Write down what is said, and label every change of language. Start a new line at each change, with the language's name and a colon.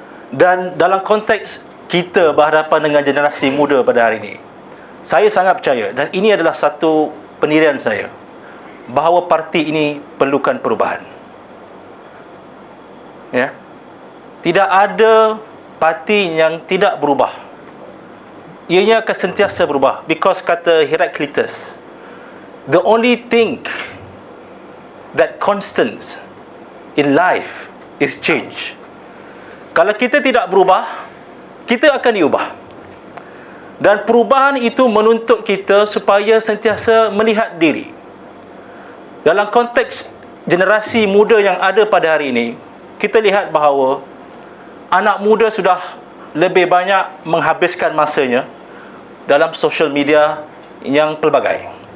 Malay: Dan dalam konteks kita berhadapan dengan generasi muda pada hari ini, saya sangat percaya, dan ini adalah satu pendirian saya, bahawa parti ini perlukan perubahan. Ya, tidak ada parti yang tidak berubah. Ianya akan sentiasa berubah.
English: Because
Malay: kata
English: Heraclitus, the only thing that constant in life is change.
Malay: Kalau kita tidak berubah, kita akan diubah. Dan perubahan itu menuntut kita supaya sentiasa melihat diri. Dalam konteks generasi muda yang ada pada hari ini, kita lihat bahawa anak muda sudah lebih banyak menghabiskan masanya dalam social media yang pelbagai.